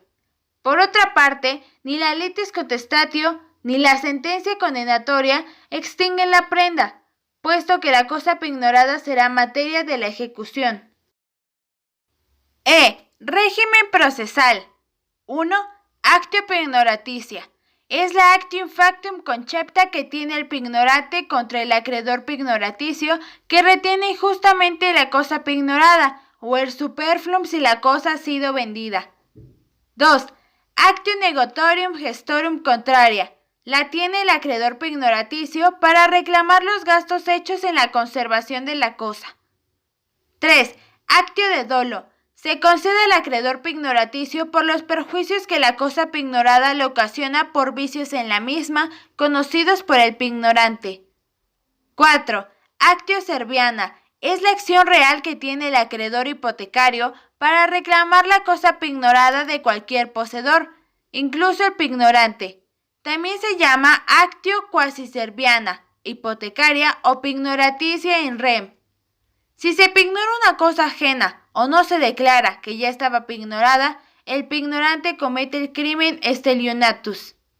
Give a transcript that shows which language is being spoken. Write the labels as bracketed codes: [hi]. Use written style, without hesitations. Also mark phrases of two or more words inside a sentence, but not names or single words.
[es] Por otra parte, ni la [la] litis contestatio [es] ni la sentencia condenatoria extinguen la prenda, puesto que la cosa pignorada será materia de la ejecución. Régimen procesal. 1. [la] Actio pignoraticia. [es] Es la [la] actium factum concepta [es] que tiene el pignorante contra el acreedor pignoraticio que retiene injustamente la cosa pignorada o el superfluum si la cosa ha sido vendida. 2. [la] Actio negotorium gestorum contraria. [es] La tiene el acreedor pignoraticio para reclamar los gastos hechos en la conservación de la cosa. [la] 3. Actio de dolo. [es] Se concede al acreedor pignoraticio por los perjuicios que la cosa pignorada le ocasiona por vicios en la misma, conocidos por el pignorante. [la] 4. Actio serviana. [es] Es la acción real que tiene el acreedor hipotecario para reclamar la cosa pignorada de cualquier poseedor, incluso el pignorante. También se llama [la] actio quasi serviana, [es] hipotecaria o pignoraticia [la] in rem. [es] Si se pignora una cosa ajena o no se declara que ya estaba pignorada, el pignorante comete el [la] crimen stellionatus.